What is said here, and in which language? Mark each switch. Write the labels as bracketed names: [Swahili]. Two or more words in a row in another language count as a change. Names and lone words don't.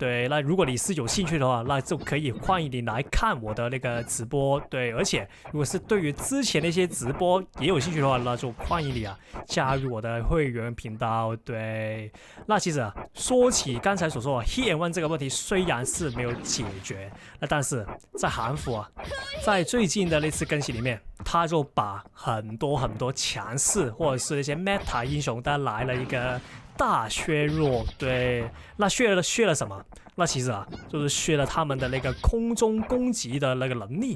[Chinese] 對，那如果你是有興趣的話，那就可以歡迎你來看我的那個直播。對，而且如果是對於之前那些直播也有興趣的話，那就歡迎你啊加入我的會員頻道。對，那其實啊，說起剛才所說的 [English] Hit and Run [Chinese] 這個問題，雖然是沒有解決，那但是在韓服啊，在最近的那次更新裡面，他就把很多強勢或者是那些 meta 英雄都來了一個大削弱。对，那削了什麼？那其實啊，就是削了他們的那個空中攻擊的那個能力。